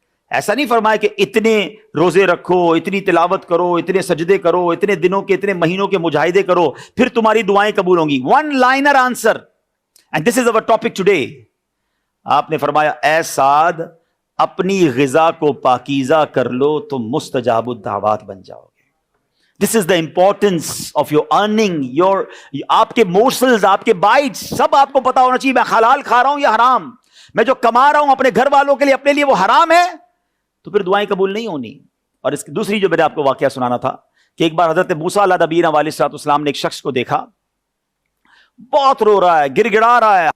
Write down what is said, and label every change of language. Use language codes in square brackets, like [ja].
[ur] ایسا نہیں فرمایا کہ اتنے روزے رکھو، اتنی تلاوت کرو، اتنے سجدے کرو، اتنے دنوں کے اتنے مہینوں کے مجاہدے کرو، پھر تمہاری دعائیں قبول ہوں گی. [en] One liner answer. And this is our topic today. [ur] آپ نے فرمایا، اے سعد، اپنی غذا کو پاکیزہ کر لو تو مستجاب الدعوات بن جاؤ گے. [en] This is the importance of your earning. [ur] آپ کے مورسلز، آپ کے بائٹس، سب آپ کو پتا ہونا چاہیے. میں حلال کھا رہا ہوں یا حرام؟ میں جو کما رہا ہوں اپنے گھر والوں کے لیے، اپنے لیے، وہ حرام ہے تو پھر دعائیں قبول نہیں ہونی. اور اس کی دوسری جو میں نے آپ کو واقعہ سنانا تھا کہ ایک بار حضرت موسیٰ علیہ نبینا علیہ السلام نے ایک شخص کو دیکھا، بہت رو رہا ہے، گر گڑا رہا ہے.